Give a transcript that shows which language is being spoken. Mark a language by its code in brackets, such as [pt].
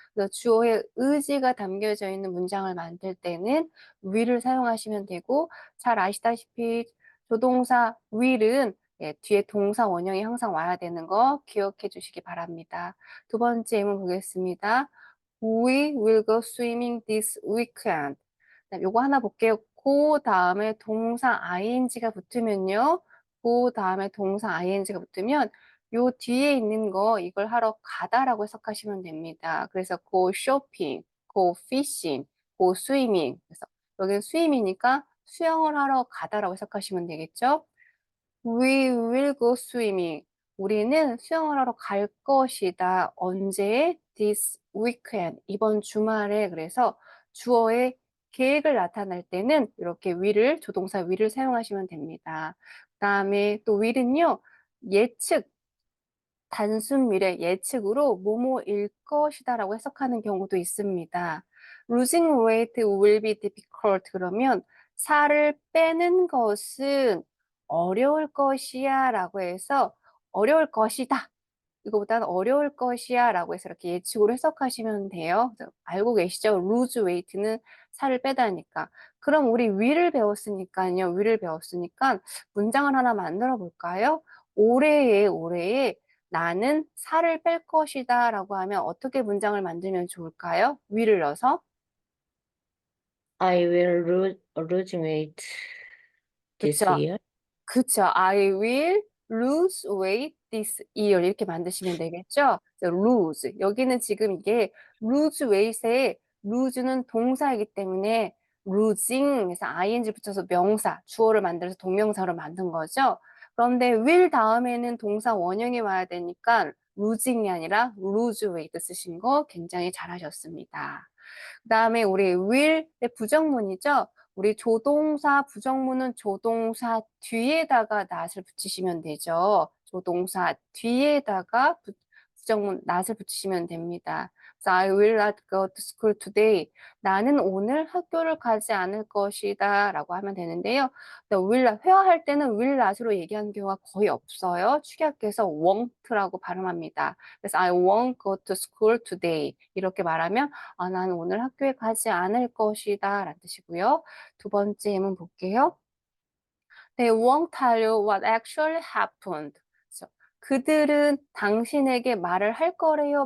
[ko] 그래서 주어의 의지가 담겨져 있는 문장을 만들 때는 will을 사용하시면 되고 잘 아시다시피 조동사 will은 뒤에 동사 원형이 항상 와야 되는 거 기억해 주시기 바랍니다. 두 번째 예문 보겠습니다. [en] We will go swimming this weekend. [ko] 요거 하나 볼게요. 그 다음에 동사 ing가 붙으면요. 그 다음에 동사 ing가 붙으면 요 뒤에 있는 거 이걸 하러 가다라고 해석하시면 됩니다. [en] 그래서 go shopping, go fishing, go swimming. [ko] 그래서 여기는 스위밍이니까 수영을 하러 가다라고 해석하시면 되겠죠. [en] We will go swimming. [ko] 우리는 수영을 하러 갈 것이다. 언제? [en] This weekend. [ko] 이번 주말에. 그래서 주어의 계획을 나타낼 때는 이렇게 will을, 조동사 will을 사용하시면 됩니다. 그다음에 또 will은요, 예측, 단순 미래, 예측으로 뭐뭐일 것이다라고 해석하는 경우도 있습니다. [en] Losing weight will be difficult. [ko] 그러면 살을 빼는 것은 어려울 것이야 라고 해서 어려울 것이다. 이거보다는 어려울 것이야 라고 해서 이렇게 예측으로 해석하시면 돼요. 알고 계시죠? lose weight는 살을 빼다니까. 그럼 우리 will을 배웠으니까요. will을 배웠으니까 문장을 하나 만들어 볼까요? 올해에 나는 살을 뺄 것이다 라고 하면 어떻게 문장을 만들면 좋을까요? will을 넣어서. [en] I will lose weight this [ko] 그쵸? [en] year. [ko] 그쵸. [en] I will lose weight this year. [ko] 이렇게 만드시면 되겠죠? [en] lose. [ko] 여기는 지금 이게 lose weight의 lose는 동사이기 때문에 losing에서 ing 붙여서 명사, 주어를 만들어서 동명사로 만든 거죠. 그런데 will 다음에는 동사 원형이 와야 되니까 losing이 아니라 lose weight 쓰신 거 굉장히 잘하셨습니다. 그다음에 우리 will의 부정문이죠. 우리 조동사 부정문은 조동사 뒤에다가 not을 붙이시면 되죠. 조동사 뒤에다가 부정문 not을 붙이시면 됩니다. [en] 그래서 I will not go to school today. [ko] 나는 오늘 학교를 가지 않을 것이다 라고 하면 되는데요. 회화할 때는 will not으로 얘기하는 경우가 거의 없어요. 축약해서 won't라고 발음합니다. [en] 그래서 I won't go to school today. [ko] 이렇게 말하면 나는 오늘 학교에 가지 않을 것이다 라는 뜻이고요. 두 번째 예문 볼게요. [en] They won't tell you what actually happened. [ko] 그래서 그들은 당신에게 말을 할 거래요?